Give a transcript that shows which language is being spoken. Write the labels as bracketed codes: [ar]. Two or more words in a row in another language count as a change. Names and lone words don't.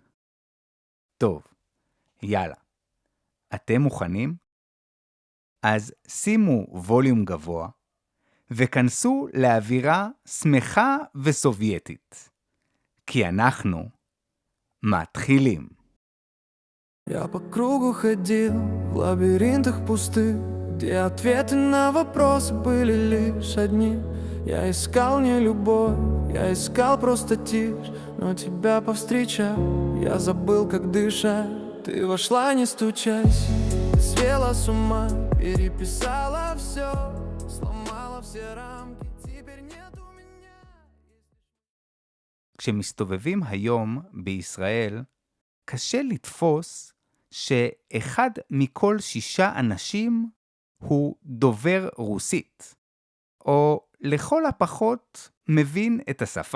[he] טוב, יאללה. אתם מוכנים? אז שימו ווליום גבוה, וכנסו לאווירה שמחה וסובייטית. כי אנחנו מתחילים. [ru] Я по кругу ходил в лабиринтах пустых, где ответы на вопросы были лишь одни. Я искал не любовь, я искал просто тишь, но тебя повстречал, я забыл, как дышать. Ты вошла, не стучась, ты свела с ума, переписала все, сломала все рамки, теперь нет у меня. [he] כשמסתובבים היום בישראל, קשה לתפוס שאחד מכל 6 אנשים הוא דובר רוסית, או לכל הפחות מבין את השפה.